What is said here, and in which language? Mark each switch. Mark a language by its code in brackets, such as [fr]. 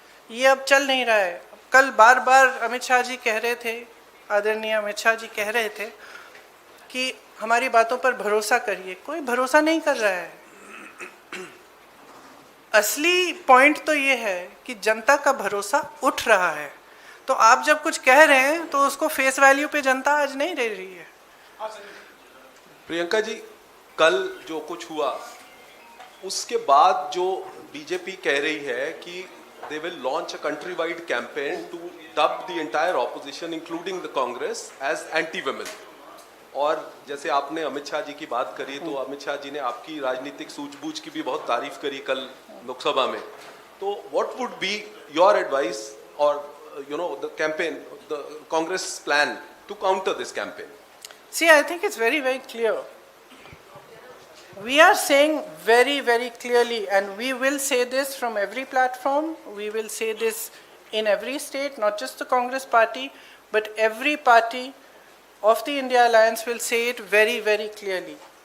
[hi] ये अब चल नहीं रहा है। कल बार बार अमित शाह जी कह रहे थे, आदरणीय अमित शाह जी कह रहे थे कि हमारी बातों पर भरोसा करिए। कोई भरोसा नहीं कर रहा है। असली पॉइंट तो ये है कि जनता का भरोसा उठ रहा है। तो आप जब कुछ कह रहे हैं तो उसको फेस वैल्यू पे जनता आज नहीं ले रही है। प्रियंका जी, कल जो कुछ हुआ उसके बाद जो बीजेपी कह रही है कि [en] they will launch a country-wide campaign to dub the entire opposition, including the Congress, as anti-women. [hi] और जैसे आपने अमित शाह जी की बात करी, तो अमित शाह जी ने आपकी राजनीतिक सूझबूझ की भी बहुत तारीफ करी कल लोकसभा में। [en] तो what would be your advice or the campaign, the Congress plan to counter this campaign? See, I think it's very, very clear. We are saying very, very clearly, and we will say this from every platform, we will say this in every state, not just the Congress party, but every party of the India Alliance will say it very, very clearly.